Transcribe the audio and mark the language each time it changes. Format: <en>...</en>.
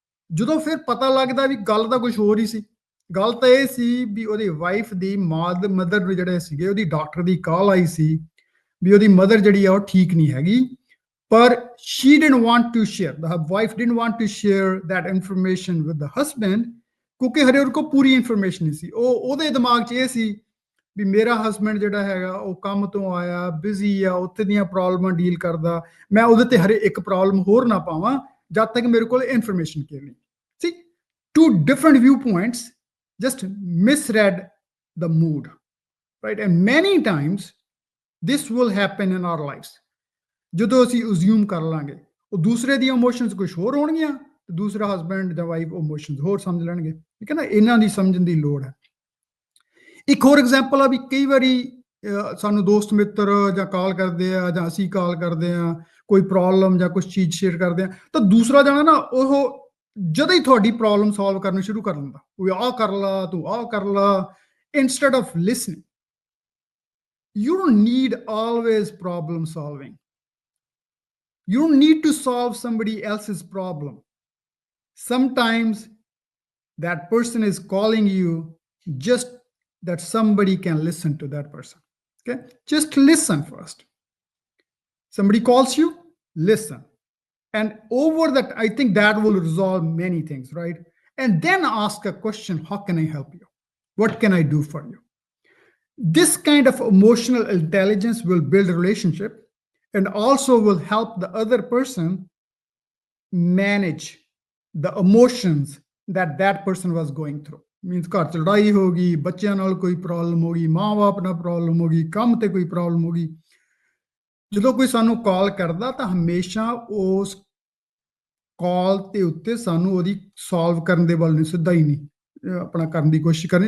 <pa>ਜਦੋਂ ਫਿਰ ਪਤਾ ਲੱਗਦਾ ਵੀ ਗੱਲ ਤਾਂ ਕੁਝ ਹੋਰ ਹੀ ਸੀ। ਗੱਲ ਤਾਂ ਇਹ ਸੀ ਵੀ ਉਹਦੀ ਵਾਈਫ ਦੀ ਮਦਰ ਜਿਹੜੇ ਸੀਗੇ, ਉਹਦੀ ਡਾਕਟਰ ਦੀ ਕਾਲ ਆਈ ਸੀ ਵੀ ਉਹਦੀ ਮਦਰ ਜਿਹੜੀ ਆ ਉਹ ਠੀਕ ਨਹੀਂ ਹੈਗੀ, ਪਰ</pa> <en>she didn't want to share, the wife didn't want to share that information with the husband,</en> <pa>ਕਿਉਂਕਿ ਹਰੇ ਉਹਦੇ ਕੋਲ ਪੂਰੀ ਇਨਫੋਰਮੇਸ਼ਨ ਨਹੀਂ ਸੀ। ਉਹਦੇ ਦਿਮਾਗ 'ਚ ਇਹ ਸੀ ਵੀ ਮੇਰਾ ਹਸਬੈਂਡ ਜਿਹੜਾ ਹੈਗਾ ਉਹ ਕੰਮ ਤੋਂ ਆਇਆ, ਬਿਜ਼ੀ ਆ, ਉੱਥੇ ਦੀਆਂ ਪ੍ਰੋਬਲਮਾਂ ਡੀਲ ਕਰਦਾ, ਮੈਂ ਉਹਦੇ ਤੇ ਹਰੇ ਇੱਕ ਪ੍ਰੋਬਲਮ ਹੋਰ ਨਾ ਪਾਵਾਂ ਜਦ ਤੱਕ ਮੇਰੇ ਕੋਲ ਇਨਫੋਰਮੇਸ਼ਨ ਕਲੀਅਰ ਨਹੀਂ ਸੀ।</pa> <en>Two different view points just misread the mood, right? And many times this will happen in our lives.</en> <pa>ਜਦੋਂ ਅਸੀਂ ਅਸਿਊਮ ਕਰ ਲਾਂਗੇ, ਉਹ ਦੂਸਰੇ ਦੀਆਂ ਇਮੋਸ਼ਨਸ ਕੁਝ ਹੋਰ ਹੋਣਗੀਆਂ, ਤੇ ਦੂਸਰਾ ਹਸਬੈਂਡ ਜਾਂ ਵਾਈਫ ਇਮੋਸ਼ਨਸ ਹੋਰ ਸਮਝ ਲੈਣਗੇ, ਠੀਕ ਹੈ ਨਾ। ਇਹਨਾਂ ਦੀ ਸਮਝਣ ਦੀ ਲੋੜ ਹੈ। ਇੱਕ ਹੋਰ ਐਗਜ਼ਾਮਪਲ ਆ ਵੀ ਕਈ ਵਾਰੀ ਸਾਨੂੰ ਦੋਸਤ ਮਿੱਤਰ ਜਾਂ ਕਾਲ ਕਰਦੇ ਆ, ਜਾਂ ਅਸੀਂ ਕਾਲ ਕਰਦੇ ਆ, ਕੋਈ ਪ੍ਰੋਬਲਮ ਜਾਂ ਕੁਝ ਚੀਜ਼ ਸ਼ੇਅਰ ਕਰਦੇ ਆ ਤਾਂ ਦੂਸਰਾ ਜਣਾ ਨਾ ਉਹ ਜਦੋਂ ਹੀ ਤੁਹਾਡੀ ਪ੍ਰੋਬਲਮ ਸੋਲਵ ਕਰਨੀ ਸ਼ੁਰੂ ਕਰ ਦਿੰਦਾ, ਉਹ ਆਹ ਕਰ ਲਾ, ਤੂੰ ਆਹ ਕਰ ਲਾ,</pa> <en>instead of listening. You don't need always problem solving. You don't need to solve somebody else's problem. Sometimes that person is calling you just that somebody can listen to that person. Okay, just listen first. Somebody calls you, listen, and over that I think that will resolve many things, right? And then ask a question, how can I help you, what can I do for you? This kind of emotional intelligence will build a relationship and also will help the other person manage the emotions that person was going through.</en> <pa>Means ਘਰ 'ਚ ਲੜਾਈ ਹੋ ਗਈ, ਬੱਚਿਆਂ ਨਾਲ ਕੋਈ problem ਹੋ ਗਈ, ਮਾਂ-ਬਾਪ ਨਾਲ ਪ੍ਰੋਬਲਮ ਹੋ ਗਈ, ਕੰਮ ਤੇ ਕੋਈ ਪ੍ਰੋਬਲਮ ਹੋ ਗਈ। ਜਦੋਂ ਕੋਈ ਸਾਨੂੰ ਕਾਲ ਕਰਦਾ ਤਾਂ ਹਮੇਸ਼ਾ ਉਸ ਕਾਲ ਦੇ ਉੱਤੇ ਸਾਨੂੰ ਉਹਦੀ ਸੋਲਵ ਕਰਨ ਦੇ ਵੱਲ ਨਹੀਂ, ਸਿੱਧਾ ਹੀ ਨਹੀਂ ਆਪਣਾ ਕਰਨ ਦੀ ਕੋਸ਼ਿਸ਼ ਕਰਨੀ।</pa>